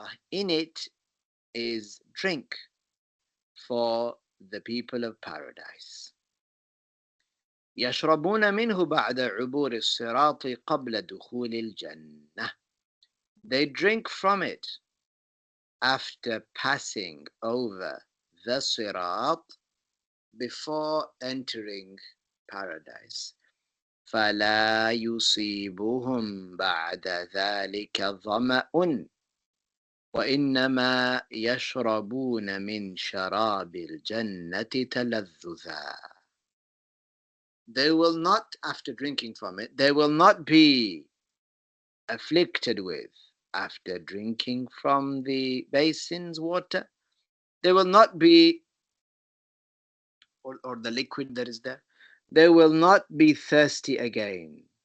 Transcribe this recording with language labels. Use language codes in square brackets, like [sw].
[en] In it is drink for the people of paradise. [ar] يشربون منه بعد عبور الصراط قبل دخول الجنة. [en] They drink from it after passing over the sirat before entering paradise. [ar] فلا يصيبهم بعد ذلك ظمأ وإنما يشربون من شراب الجنة تلذذا. [en] They will not, after drinking from it, they will not be afflicted with after drinking from the basin's water. They will not be, or the liquid that is there, they will not be thirsty again.